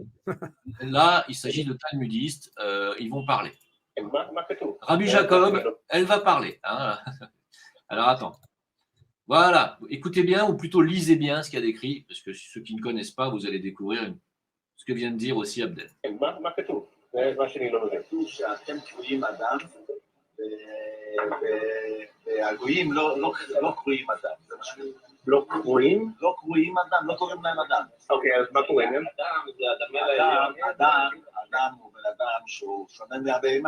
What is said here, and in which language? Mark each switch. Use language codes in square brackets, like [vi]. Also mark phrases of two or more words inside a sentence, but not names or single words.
[fr] Là, il s'agit de talmudistes. Ils vont parler. Rabbi Jacob, elle va parler. Hein. Alors, attends. Voilà. Écoutez bien, ou plutôt lisez bien ce qu'il y a décrit, parce que ceux qui ne connaissent pas, vous allez découvrir ce que vient de dire aussi Abdel. [he] כתוב שאתם קרואים אדם והגויים לא קרואים אדם. לא קרואים? לא קרואים אדם, לא קוראים להם אדם. אוקיי, אז מה קוראים להם? אדם הוא בן אדם שהוא שונה מהבהמה.